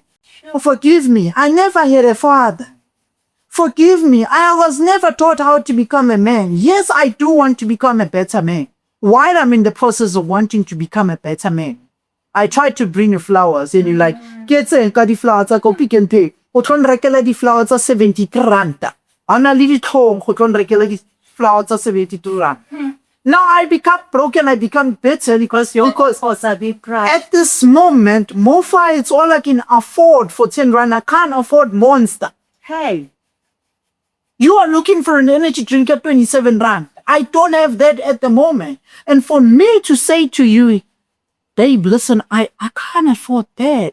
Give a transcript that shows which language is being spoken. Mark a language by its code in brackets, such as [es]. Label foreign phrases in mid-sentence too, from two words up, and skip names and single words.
[en] Oh, forgive me, I never had a father. Forgive me, I was never taught how to become a man. Yes, I do want to become a better man. While I'm in the process of wanting to become a better man, I tried to bring you flowers, and you're like, get the flowers, I go Pick and Pay. [tn] O tlo nrekela di flowers tsa 73 ranta. Ana le ditlhong go tlo nrekela di flowers tsa 72 ranta. [en] Now I become broken, I become bitter because at this moment, Mofa, it's all I can afford for 10 rand. I can't afford Monster. Hey, you are looking for an energy drink at 27 rand. I don't have that at the moment. And for me to say to you, Dave, listen, I can't afford that.